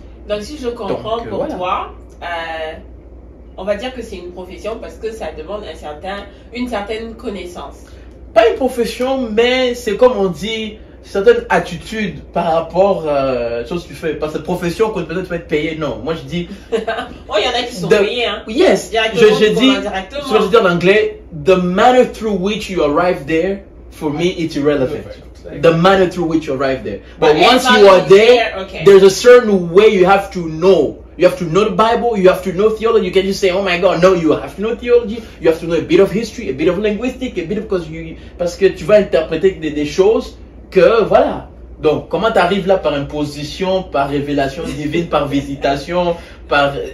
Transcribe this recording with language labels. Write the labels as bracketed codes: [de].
[fr] Donc si je comprends pour toi, on va dire que c'est une profession parce que ça demande une certaine connaissance. Pas une profession, mais c'est comme on dit, certaines attitudes par rapport à chose que tu fais. Parce que profession, quand peut-être tu vas être payé, non. Moi je dis... Oh, il y en a qui sont payés, hein. [en] Yes, [fr] je dis en anglais, [en] the manner through which you arrive there, for me, it's irrelevant. The manner through which you arrive there. But once you are there, okay, there's a certain way you have to know. You have to know the Bible, you have to know theology. You can just say, oh my God, no, you have to know theology, you have to know a bit of history, a bit of linguistic, a bit of... [fr] Parce que tu vas interpréter des choses que, voilà, Donc, comment tu arrives là par imposition, par révélation divine, par visitation, par...